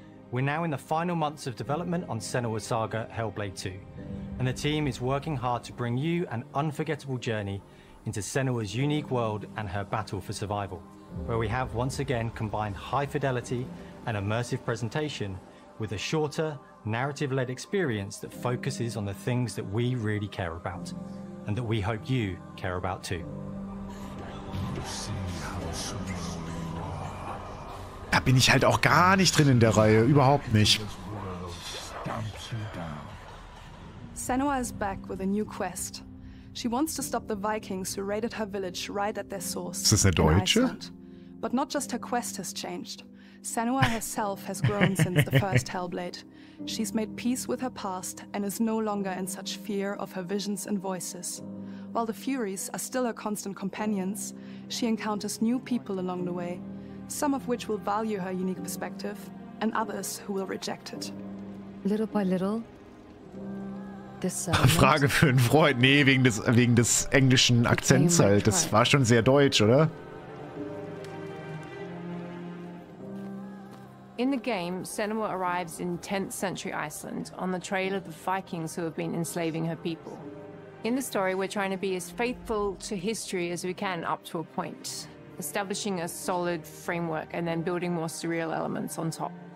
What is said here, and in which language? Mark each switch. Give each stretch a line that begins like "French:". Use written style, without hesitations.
English: We're now in the final months of development on Senua's Saga Hellblade 2, and the team is working hard to bring you an unforgettable journey into Senua's unique world and her battle for survival, where we have once again combined high fidelity and immersive presentation with a shorter, narrative-led experience that focuses on the things that we really care about, and that we hope you care about too.
German: Da bin ich halt auch gar nicht drin in der Reihe, überhaupt nicht.
English: Senua is back with a new quest. She wants to stop the Vikings who raided her village right at their source.
German: Ist das eine Deutsche?
English: Iceland. But not just her quest has changed. Senua herself has grown since the first Hellblade. She's made peace with her past and is no longer in such fear of her visions and voices. While the Furies are still her constant companions, she encounters new people along the way, some of which will value her unique perspective, and others who will reject it. Little by little, this
German: Frage für einen Freund. Nee, wegen des englischen Akzents halt. Das war schon sehr deutsch, oder?
English: In the game, Senua arrives in 10th century Iceland on the trail of the Vikings who have been enslaving her people. In the story, we're trying to be as faithful to history as we can up to a point, establishing a solid framework and then building more surreal elements on top.